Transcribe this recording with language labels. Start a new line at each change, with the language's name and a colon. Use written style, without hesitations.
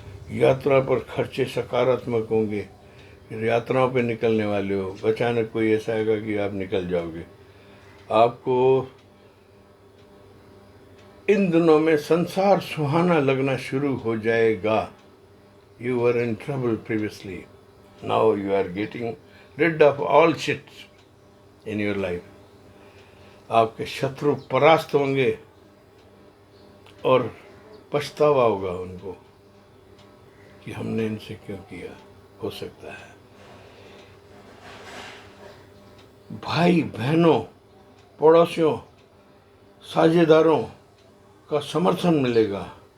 Hindi: यात्रा पर खर्चे सकारात्मक होंगे। यात्राओं पे निकलने वाले हो, अचानक कोई ऐसा आएगा कि आप निकल जाओगे। आपको इन दिनों में संसार सुहाना लगना शुरू हो जाएगा।
English: You were in trouble previously. Now you are getting rid of all shit in your life.
Hindi: आपके शत्रु परास्त होंगे और पछतावा होगा उनको कि हमने इनसे क्यों किया। हो सकता है भाई बहनों, पड़ोसियों, साझेदारों का समर्थन मिलेगा।